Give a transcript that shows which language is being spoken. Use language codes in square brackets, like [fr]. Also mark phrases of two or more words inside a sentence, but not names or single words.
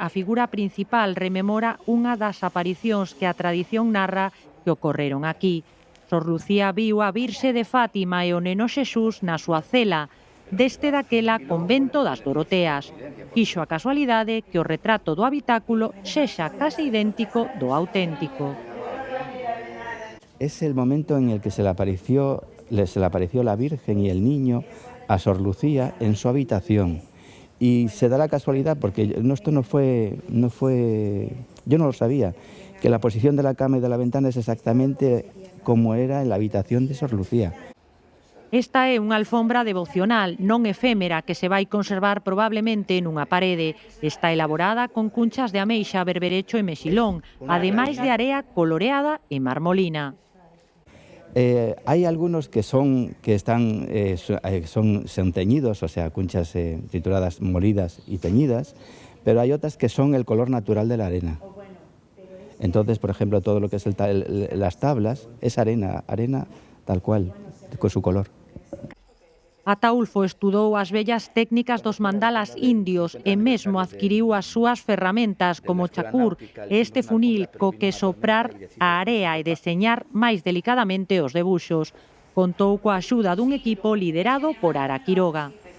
[gl] A figura principal rememora unha das aparicións que a tradición narra que ocorreron aquí. Sor Lucía viu a Virxe de Fátima e o Neno Xesús na súa cela, deste daquela convento das Doroteas. Quixo a casualidade que o retrato do habitáculo sexa case idéntico do auténtico. [es] Es el momento en el que se le apareció la Virgen y el niño a Sor Lucía en su habitación. Y se da la casualidad, porque esto no fue, yo no lo sabía, que la posición de la cama y de la ventana es exactamente como era en la habitación de Sor Lucía. [gl] Esta é unha alfombra devocional, non efémera, que se vai conservar probablemente nunha parede. Está elaborada con cunchas de ameixa, berberecho e mexilón, ademais de area coloreada e marmolina. [es] Hay algunos que son teñidos, o sea, conchas trituradas, molidas y teñidas, pero hay otras que son el color natural de la arena. Entonces, por ejemplo, todo lo que es las tablas es arena tal cual, con su color. [gl] Ataulfo estudou as vellas técnicas dos mandalas indios e mesmo adquiriu as súas ferramentas como o chacur e este funil co que soprar a area e deseñar máis delicadamente os debuxos. Contou coa axuda dun equipo liderado por Ara Quiroga.